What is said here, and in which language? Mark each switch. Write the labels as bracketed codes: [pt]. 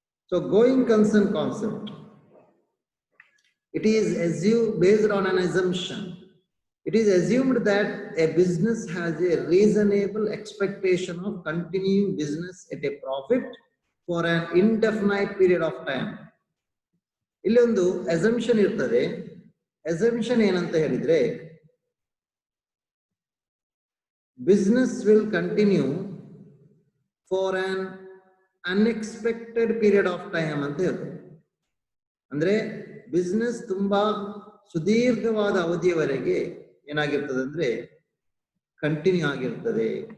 [en] So going concern concept, it is based on an assumption. It is assumed that a business has a reasonable expectation of continuing business at a profit for an indefinite period of time. [kn] ಇಲ್ಲೊಂದು assumption ಇರ್ತದೆ. Assumption ಏನಂತ ಹೇಳಿದ್ರೆ, [en] business will continue for an unexpected period of time [kn] ಅಂತ ಹೇಳ್ತಾರೆ. ಅಂದ್ರೆ business ತುಂಬಾ ಸುದೀರ್ಘವಾದ ಅವಧಿಯವರೆಗೆ ಏನಾಗಿರ್ತದೆ ಅಂದ್ರೆ ಕಂಟಿನ್ಯೂ ಆಗಿರ್ತದೆ.